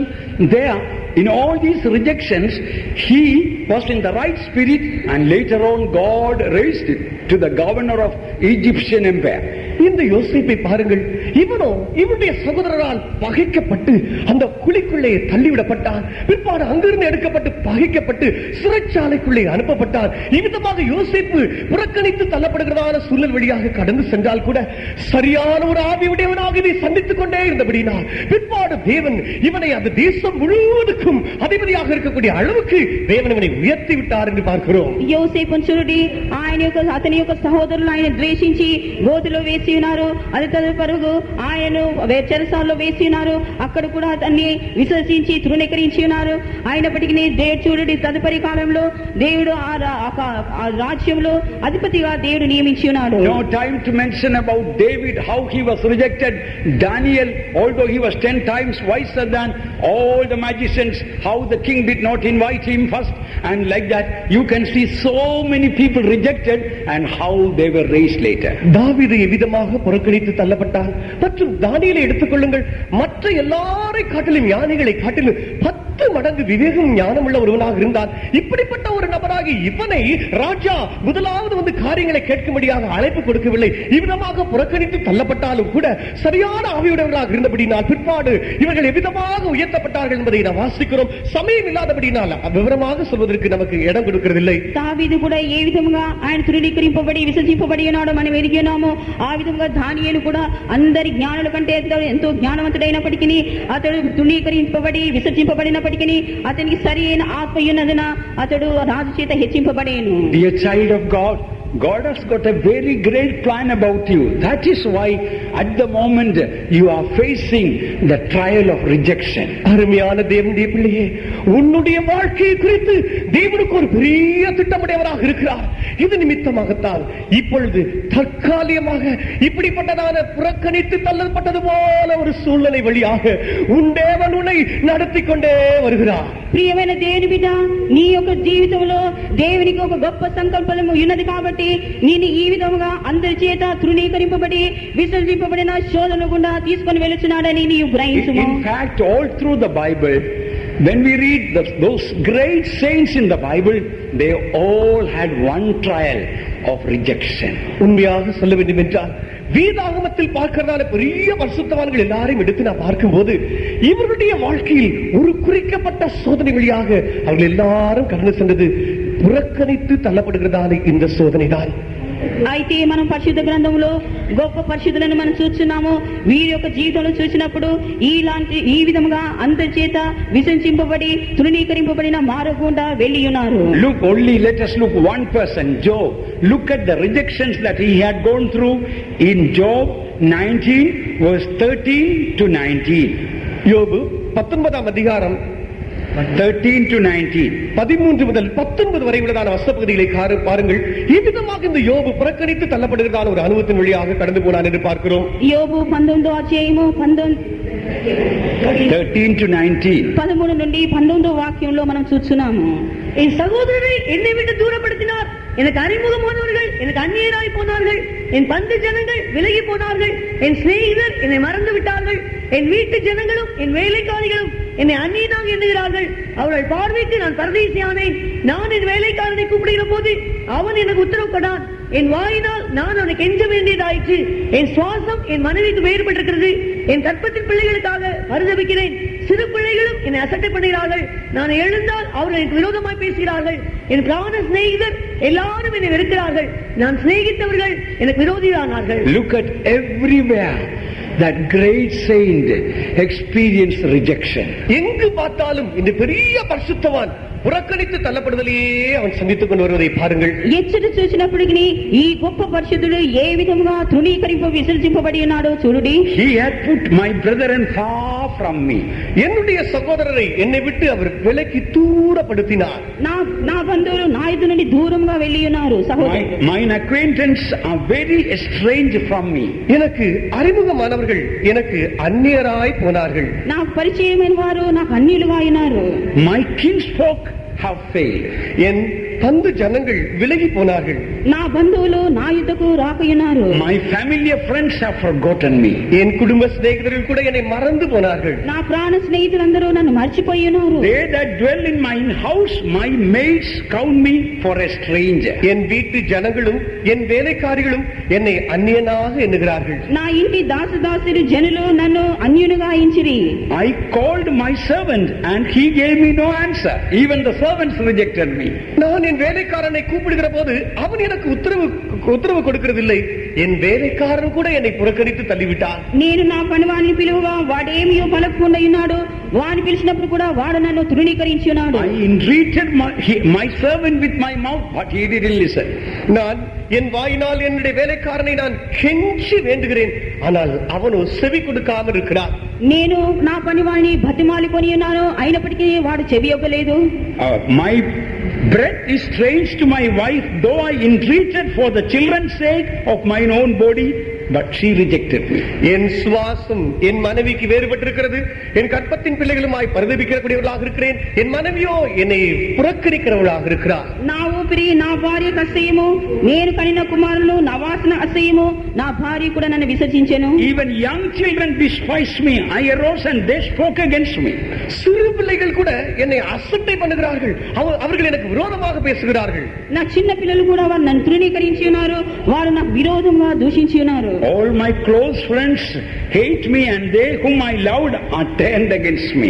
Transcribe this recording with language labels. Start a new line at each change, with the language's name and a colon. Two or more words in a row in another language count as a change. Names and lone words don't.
English: There, in all these rejections, he was in the right spirit, and later on God raised him to the governor of Egyptian empire.
Tamil: இந்த யோசேப்பை பாருங்கள். இவனுடைய சகோதரரால் பகைக்கப்பட்டு அந்த குழிக்குள்ளே தள்ளிவிடப்பட்டான். பிற்பாடு அங்கிருந்து எடுக்கப்பட்டு பகைக்கப்பட்டு சிறைச்சாலைக்குள்ளே அனுப்பப்பட்டான். இவ்விதமாக யோசேப்பு புறக்கணித்து தள்ளப்படுகிறதான சூழல் வழியாக கடந்து சென்றால் கூட சரியான ஒரு ஆவியுடையவனாக இதை சந்தித்துக் கொண்டே இருந்தபடினால் பிற்பாடு தேவன் இவனை அந்த தேசம் முழுவதுக்கும் அதிபதியாக இருக்கக்கூடிய அளவுக்கு தேவன் இவனை உயர்த்தி விட்டார் என்று பார்க்கிறோம்.
Telugu: యోసేపును చూడండి, అతని యొక్క సహోదరులు ఆయన ద్వేషించి గోతిలో వేసి ఉన్నారు. అది తదుపరుగు ఆయనను చెరసాలలో వేసి ఉన్నారు. అక్కడ కూడా అతన్ని విసర్జించి తృణీకరించి ఉన్నారు. అయినప్పటికీ దేవుడు చూడండి, తదుపరి కాలంలో దేవుడు ఆ రాజ్యంలో అధిపతిగా దేవుడు నియమించి ఉన్నాడు.
English: No time to mention about David, how he was rejected. Daniel, although he was 10 times wiser than all the magicians, how the king did not invite him first, and like that you can see so many people rejected and how they were raised later.
Tamil: தாவீது எவ்விதமாக புறக்கணித்து தள்ளப்பட்டான். மற்றும் தானியேலை எடுத்துக்கொள்ளுங்கள். மற்ற எல்லாரை காட்டிலும் ஞானிகளை காட்டிலும் 10 மடங்கு விவேகம் ஞானம் உள்ள ஒருவனாக இருந்தான். இப்படிப்பட்ட ஒரு நபராகி இவனை ராஜா முதலாவது வந்து காரியங்களை கேட்கும்படியாக அழைப்பு கொடுக்கவில்லை. இவ்விதமாக புறக்கணித்து தள்ளப்பட்டாலும் கூட சரியான ஆவியுடையவர்களாக இருந்தபடினால் பிற்பாடு இவர்கள் எவ்விதமாக உயர்த்தப்பட்டார்கள் என்பதை நாம் வாசிக்கிறோம். சமயம் இல்லாதபடினால் விவரமாக சொல்வதற்கு நமக்கு இடம் கொடுக்கிறதில்லை.
Telugu: దావీదు కూడా ఏ విధంగా ఆయన తృణీకరింపబడి విసర్జింపబడి ఉన్నాడో మనం ఎరిగినామో ఆ విధంగా దానియేలు కూడా అందరి జ్ఞానుల కంటే ఎంతో జ్ఞానవంతుడైనప్పటికీ అతడు తృణీకరింపబడి విసర్జింపబడినప్పటికీ అతనికి సరి అయిన ఆత్మ ఉన్నదన అతడు రాజు చేత హెచ్చింపబడేను.
English: Dear child of God, God has got a very great plan about you. That is why at the moment you are facing the trial of rejection.
Tamil: அருமையான தேவனுடைய பிள்ளையே, உன்னுடைய வாழ்க்கையை குறித்து தேவனுக்கு ஒரு பெரிய திட்டமுடையவராக இருக்கிறார். இது நிமித்தமாகத்தான் இப்பொழுது தற்காலிகமாக இப்படிப்பட்டதான புறக்கணித்து தள்ளப்பட்டது போல ஒரு சூழ்நிலை வழியாக உன் தேவன் உன்னை நடத்தி கொண்டே வருகிறார்.
Telugu: ప్రియమైన దేవుని బిడ్డ, నీ యొక్క జీవితంలో దేవునికి ఒక గొప్ప సంకల్పము ఉన్నది కాబట్టి నేను ఈ విధముగా అందరి చేత తృణీకరింపబడి విసర్జింపబడిన శోధన గుండా తీసుకొని వెళుతున్నాడని నీవు గ్రహించుము.
English: In fact, all through the Bible, when we read those great saints in the Bible, they all had one trial of rejection.
Tamil: உண்மையாக சொல்ல வேண்டும் என்றால் வேதாகமத்தில் பார்க்கிறதான பெரிய பரிசுத்தவான்கள் எல்லாரையும் எடுத்து நான் பார்க்கும்போது இவருடைய வாழ்க்கையில் ஒரு குறிக்கப்பட்ட சோதனை வழியாக அவர்கள் எல்லாரும் கடந்து சென்றது புறக்கணித்து தள்ளப்படுகிறதான இந்த சோதனை தான்.
Telugu: అయితే మనం పరిశుద్ధ గ్రంథంలో గొప్ప పరిశుద్ధులను మనం చూస్తున్నాము. వీరి యొక్క జీవితంలో చూసినప్పుడు ఈ విధముగా అందరి చేత విసర్జింపబడి తృణీకరింపబడిన మారకుండా వెళ్ళి ఉన్నారు.
English: Look, only let us look one person, Job. Look at the rejections that he had gone through in Job 19 verse 13 to 19.
Tamil: யோபு 19ஆம் அதிகாரம்
English: 13 to 19.
Tamil: 13 முதல் 19 வரை உள்ளதான வசனப்பகுதிகளை பாருங்கள். இவ்விதமாக இந்த யோபு புறக்கணித்து தள்ளப்படுகிறதான ஒரு அனுபவத்தின் வழியாக கடந்து போனான் என்று பார்க்கிறோம்.
Telugu: யோபு 19వ అధ్యాయము
English: 13 to 19.
Telugu: 13 నుండి 19వ వాక్యంలో మనం చూస్తున్నాము.
Tamil: என் சகோதரரை என்னை விட்டு தூரப்படுத்தினார். எனக்கு அறிமுகமானவர்கள் எனக்கு அந்நியராய் போனார்கள். என் பந்து ஜனங்கள் விலகி போனார்கள். என் சிநேகிதர் என்னை மறந்து விட்டார்கள். என் வீட்டு ஜனங்களும் என் வேலைக்காரிகளும் என்னை அந்நியனாக எண்ணுகிறார்கள். அவர்கள் பார்வைக்கு நான் பரதேசியானேன். நான் என் வேலைக்காரனை கூப்பிடுகிற போது அவன் எனக்கு உத்தரவு கொடான். என் வாயினால் நான் அவனுக்கு எஞ்ச வேண்டியதாயிற்று. என் சுவாசம் என் மனைவிக்கு வேறுபட்டிருக்கிறது. என் கற்பத்தின் பிள்ளைகளுக்காக பரிதபிக்கிறேன். சிறு பிள்ளைகளும் என்னை அசட்டை பண்ணுகிறார்கள். நான் எழுந்தால் அவர்கள் எனக்கு விரோதமாய் பேசுகிறார்கள். என் பிராண சிநேகிதர் எல்லாரும் என்னை வெறுக்கிறார்கள். நான் சிநேகித்தவர்கள் எனக்கு விரோதியானார்கள்.
English: Look at everywhere that great saint experienced rejection.
Tamil: எங்கு பார்த்தாலும் இந்த பெரிய பரிசுத்தவான் புறக்கணித்து தள்ளப்படுதலையே அவன் சந்தித்துக் கொண்டு வருவதை பாருங்கள்.
Telugu: ఎచ్చటి చూసినప్పటికీ ఈ గొప్ప పరిశుద్ధుడు ఏ విధముగా తృణీకరింప విసర్జింపబడి ఉన్నాడో చూడండి.
English: He had put my brethren far from me.
Tamil: என்னுடைய சகோதரரை என்னை விட்டு அவர் விலக்கி தூரப்படுத்தினார்.
Telugu: నా బంధువులు నా ఎదుట నుండి దూరంగా వెళ్ళి ఉన్నారు. సహోదరులు,
English: mine acquaintance are very estranged from me.
Tamil: எனக்கு அறிமுகமானவர்கள் எனக்கு அந்நியராய் போனார்கள்.
Telugu: నాకు పరిచయమైన వారు నాకు అన్యులుగా అయినారు.
English: My kinsfolk have failed.
Tamil: என் பந்து ஜனங்கள் விலகி போனார்கள்.
Telugu: నా బంధువులు నా యుద్ధకు రాకయున్నారు.
English: My family and friends have forgotten me.
Tamil: என் குடும்ப சிநேகிதர்கள் கூட என்னை மறந்து போனார்கள்.
Telugu: నా ప్రాణ స్నేహితులందరూ నన్ను మర్చిపోయి ఉన్నారు.
English: They that dwell in my house, my maids count me for a stranger.
Tamil: என் வீட்டு ஜனங்களும் என் வேலைக்காரிகளும் என்னை அந்நியனாக எண்ணுகிறார்கள்.
Telugu: నా ఇంటి దాసదాసులు జనులు నన్ను అన్యునిగా ఎంచిరి.
English: I called my servant and he gave me no answer. Even the servants rejected me.
Tamil: நான் என் வேலைக்காரனை கூப்பிடுகிற போது அவன் எனக்கு உத்தரவு கொடுக்கிறதில்லை. என் வேலைக்காரன் கூட என்னை புறக்கணித்து தள்ளிவிட்டான்.
Telugu: నేను నా పనివాడిని పిలువగా వాడేమియో పలకకుండా ఉన్నాడు. వాడిని పిలిచినప్పుడు కూడా వాడు నన్ను తృణీకరించి ఉన్నాడు.
English: I entreated my servant with my mouth, but he didn't listen.
Tamil: நான் என் வாயினால் என்னுடைய வேலைக்காரனை நான் கெஞ்சி வேண்டுகிறேன், ஆனால் அவனோ செவி கொடுக்காமல் இருக்கிறான்.
Telugu: నేను నా పనివాడిని బతిమాలికొని ఉన్నాను, అయినప్పటికీ వాడు చెవి ఇవ్వలేదు.
English: My breath is strange to my wife, though I entreated for the children's sake of mine own body, but she rejected me.
Tamil: என் சுவாசம் என் மனைவிக்கு வேறுபட்டிருக்கிறது. என் கற்பத்தின் பிள்ளைகளுமாய் பரிதபிக்கக்கூடியவர்களாக இருக்கிறேன். என் மனைவியோ என்னை புறக்கணிக்கிறவளாக இருக்கிறார்.
Telugu: నా ఊపిరి నా భార్యకు అసహ్యము, నేను కనిన కుమారులు నా వాసన అసహ్యము, నా భార్య కూడా నన్ను విసర్జించెను.
English: Even young children despised me. I arose and they spoke against me.
Tamil: சிறு பிள்ளைகள் கூட என்னை அசட்டை பண்ணுகிறார்கள். அவர்கள் எனக்கு விரோதமாக பேசுகிறார்கள்.
Telugu: నా చిన్న పిల్లలు కూడా వారు నన్ను తృణీకరించి ఉన్నారు. వారు నాకు విరోధంగా దూషించి ఉన్నారు.
English: All my close friends hate me and they whom I loved are turned against me.